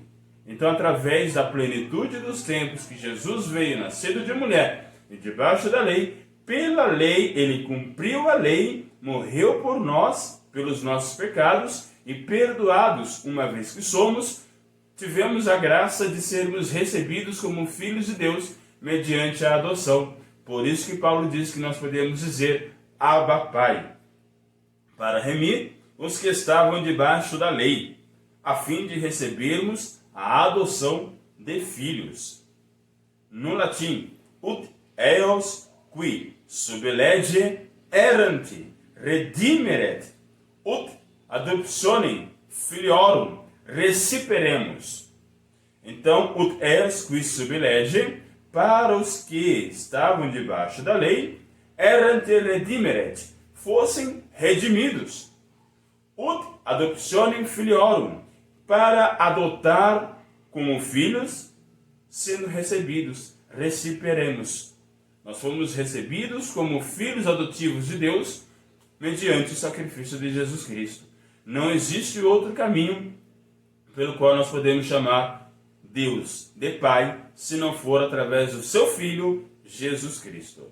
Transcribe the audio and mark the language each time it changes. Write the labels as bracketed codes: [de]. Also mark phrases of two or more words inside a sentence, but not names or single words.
[pt] Então, através da plenitude dos tempos que Jesus veio, nascido de mulher e debaixo da lei, pela lei, ele cumpriu a lei, morreu por nós, pelos nossos pecados, e perdoados, uma vez que somos, tivemos a graça de sermos recebidos como filhos de Deus mediante a adoção. Por isso que Paulo diz que nós podemos dizer Abba Pai, para remir os que estavam debaixo da lei, a fim de recebermos a adoção de filhos. No latim, [la] ut eos qui sub lege erant redimeret, ut adoptionem filiorum reciperemos. Então, ut eos qui sub lege, [pt] para os que estavam debaixo da lei, [la] erant redimeret, [pt] fossem redimidos. [la] Ut adoptionem filiorum, [pt] para adotar como filhos, sendo recebidos, receberemos. Nós fomos recebidos como filhos adotivos de Deus mediante o sacrifício de Jesus Cristo. Não existe outro caminho pelo qual nós podemos chamar Deus de Pai, se não for através do seu Filho, Jesus Cristo.